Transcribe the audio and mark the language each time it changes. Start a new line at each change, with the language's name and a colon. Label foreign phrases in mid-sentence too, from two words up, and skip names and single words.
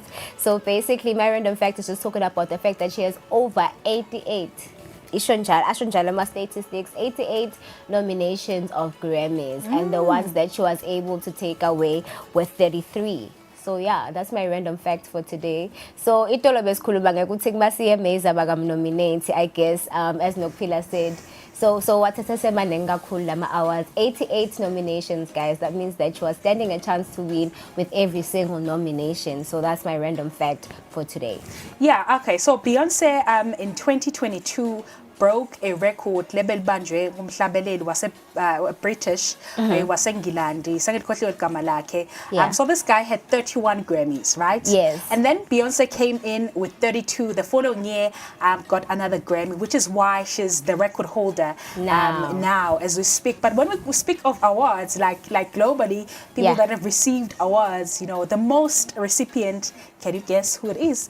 English: So basically my random fact is just talking about the fact that she has over 88 statistics, 88 nominations of Grammys, and the ones that she was able to take away were 33. So yeah, that's my random fact for today. So
Swati: itolo besikhuluma ngekuthi kumasiye
English: nominate, I guess, as Nokphila said. So what
Swati: maningi kakhulu lama
English: awards, 88 nominations, guys. That means that she was standing a chance to win with every single nomination. So that's my random fact for today. Yeah, okay. So Beyonce in 2022 broke a record label
Swati: banjwe umhlabeleli wase British wasengilandi sangikhohliwe igama lakhe.
English: So this guy had 31 Grammys, right? Yes. And then Beyonce came in with 32 the following year, got another Grammy, which is why she's the record holder now as we speak. But when we speak of awards, like globally, people that have received awards, the most recipient, can you guess who it is?